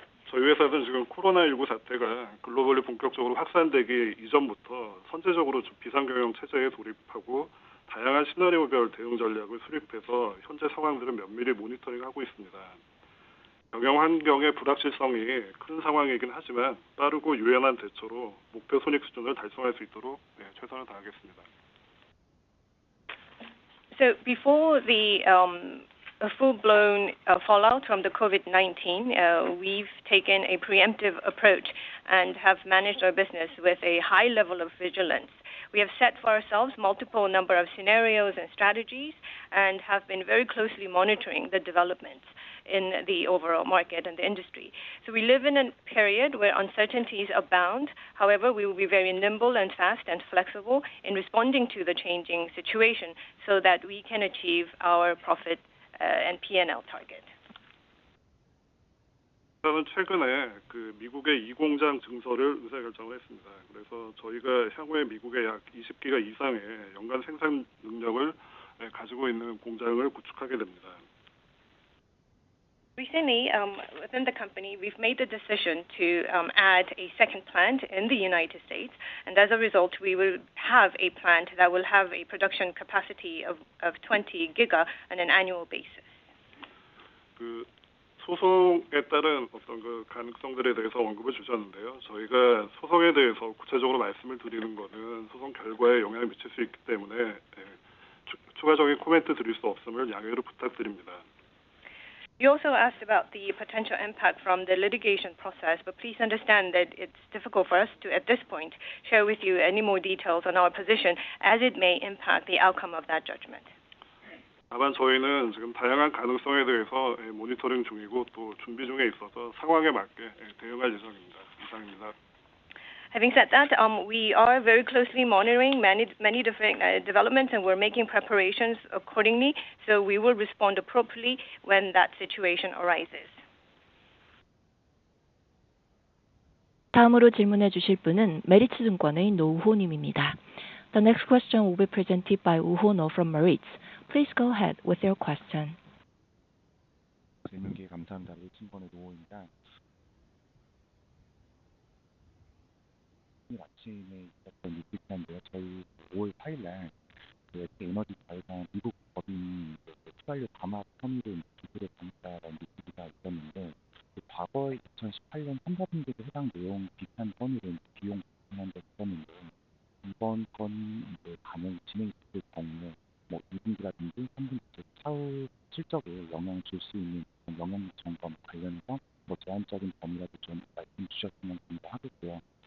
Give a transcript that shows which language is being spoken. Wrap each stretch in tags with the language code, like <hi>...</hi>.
<ko>저희 회사는 지금 코로나19 사태가 글로벌리 본격적으로 확산되기 이전부터 선제적으로 비상경영 체제에 돌입하고 다양한 시나리오별 대응 전략을 수립해서 현재 상황들을 면밀히 모니터링하고 있습니다. 경영 환경의 불확실성이 큰 상황이긴 하지만 빠르고 유연한 대처로 목표 손익 수준을 달성할 수 있도록 최선을 다하겠습니다.</ko> <en>So before the full-blown fallout from the COVID-19, we've taken a preemptive approach and have managed our business with a high level of vigilance. We have set for ourselves multiple number of scenarios and strategies and have been very closely monitoring the developments in the overall market and the industry. So we live in a period where uncertainties abound. However, we will be very nimble and fast and flexible in responding to the changing situation so that we can achieve our profit and P&L target.</en> <ko>저는 최근에 미국의 2공장 증설을 의사결정을 했습니다. 그래서 저희가 향후에 미국에 약 20기가 이상의 연간 생산 능력을 가지고 있는 공장을 구축하게 됩니다.</ko> <en>Recently, within the company, we've made the decision to add a second plant in the United States, and as a result, we will have a plant that will have a production capacity of 20 giga on an annual basis.</en> <ko>소송에 따른 어떤 가능성들에 대해서 언급을 주셨는데요. 저희가 소송에 대해서 구체적으로 말씀을 드리는 것은 소송 결과에 영향을 미칠 수 있기 때문에 추가적인 코멘트 드릴 수 없음을 양해를 부탁드립니다.</ko> <en>You also asked about the potential impact from the litigation process, but please understand that it's difficult for us to, at this point, share with you any more details on our position as it may impact the outcome of that judgment.</en> <ko>다만 저희는 지금 다양한 가능성에 대해서 모니터링 중이고 또 준비 중에 있어서 상황에 맞게 대응할 예정입니다. 이상입니다.</ko> <en>Having said that, we are very closely monitoring many different developments, and we're making preparations accordingly. So we will respond appropriately when that situation arises.</en> <ko>다음으로 질문해 주실 분은 메리츠증권의 노우호 님입니다.</ko> <en>The next question will be presented by Woo-ho No from Meritz. Please go ahead with your question.</en> <ko>질문 기회 감사합니다. 메리츠증권의 노우호입니다. 오늘 아침에 있었던 뉴스인데요. 저희 5월 8일날 SK에너지 자회사 미국 법인이 휘발유 담합 혐의로 기소를 당했다라는 뉴스가 있었는데 과거에 2018년 3, 4분기에 해당 내용 비슷한 건으로 비용 부분한 적 있었는데 이번 건이 가능 진행됐을 경우에 2분기라든지 3분기 차후 실적에 영향을 줄 수 있는 영향 점검 관련해서 제한적인 범위라도 좀 말씀 주셨으면 감사하겠고요.</ko>